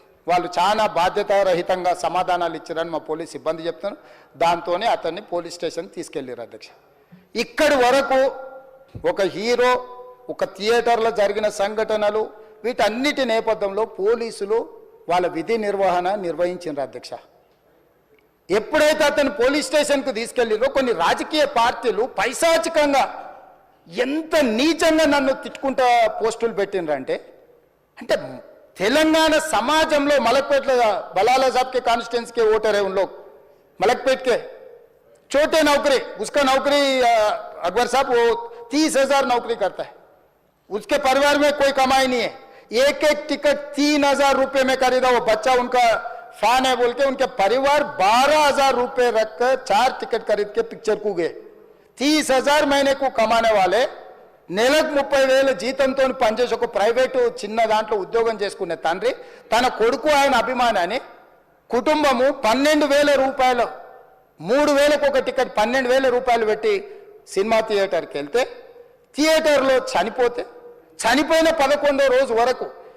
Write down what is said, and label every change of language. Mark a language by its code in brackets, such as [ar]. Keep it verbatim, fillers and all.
[te] వాళ్ళు చాలా బాధ్యతారహితంగా సమాధానాలు ఇచ్చారని మా పోలీస్ సిబ్బంది చెప్తాను. దాంతోనే అతన్ని పోలీస్ స్టేషన్ తీసుకెళ్ళారు అధ్యక్ష. ఇక్కడి వరకు ఒక హీరో, ఒక థియేటర్లో జరిగిన సంఘటనలు, వీటన్నిటి నేపథ్యంలో పోలీసులు వాళ్ళ విధి నిర్వహణ నిర్వహించారు అధ్యక్ష. ఎప్పుడైతే అతను పోలీస్ స్టేషన్కు తీసుకెళ్ళిరో కొన్ని రాజకీయ పార్టీలు పైశాచికంగా ఎంత నీచంగా నన్ను తిట్టుకుంటా పోస్టులు పెట్టినరంటే, అంటే తెలంగాణ సమాజంలో మలక్పేట బలాలా [hi] సాబ్కే కాన్స్టిట్యున్సీ కే ఓటర్ है उन लोग, मलकपेट के छोटे नौकरी, उसका नौकरी अकबर साहब वो तीस हजार नौकरी करता है, उसके परिवार में कोई कमाई नहीं है, एक एक टिकट तीन हजार रुपये में खरीदा, वो बच्चा उनका फैन है बोल के उनके परिवार बारह हजार रुपये रखकर चार टिकट खरीद के पिक्चर को गए. तीस हजार महीने को कमाने वाले [te] నెలకు ముప్పై వేల జీతంతో పనిచేసి ఒక ప్రైవేటు చిన్న దాంట్లో ఉద్యోగం చేసుకునే తండ్రి తన కొడుకు ఆయన అభిమానాన్ని కుటుంబము పన్నెండు వేల రూపాయలు మూడు వేలకు ఒక టికెట్ పన్నెండు వేల రూపాయలు పెట్టి సినిమా థియేటర్కి వెళ్తే థియేటర్లో చనిపోతే చనిపోయిన పదకొండో రోజు వరకు